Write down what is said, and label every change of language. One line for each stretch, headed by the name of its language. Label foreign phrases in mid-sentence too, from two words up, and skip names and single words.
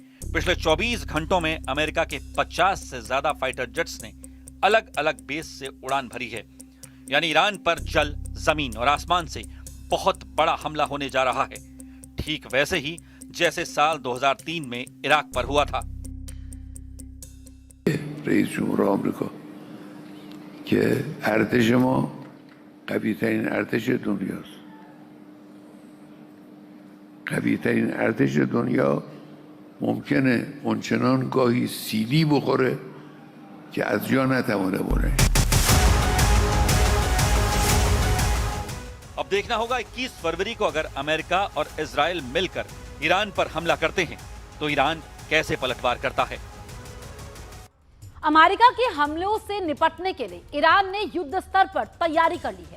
Hindi: पिछले 24 घंटों में अमेरिका के 50 से ज्यादा
English: fighter jets
Hindi: ने अलग अलग बेस से उड़ान भरी है। यानी ईरान पर जल, जमीन और आसमान से बहुत बड़ा हमला होने जा रहा है, ठीक वैसे ही जैसे साल 2003 में इराक पर हुआ था।
Persian: رئیس جمهور آمریکا که ارتش ما قوی‌ترین ارتش دنیاست. قوی‌ترین ارتش دنیا ممکنه اونچنان گاهی سیلی بخوره که از جا نتوانه بره.
Hindi: अब देखना होगा 21 फरवरी को अगर अमेरिका और इजराइल मिलकर ईरान पर हमला करते हैं तो ईरान कैसे पलटवार करता है। अमेरिका के हमलों से निपटने के लिए ईरान ने युद्ध स्तर पर तैयारी कर ली है।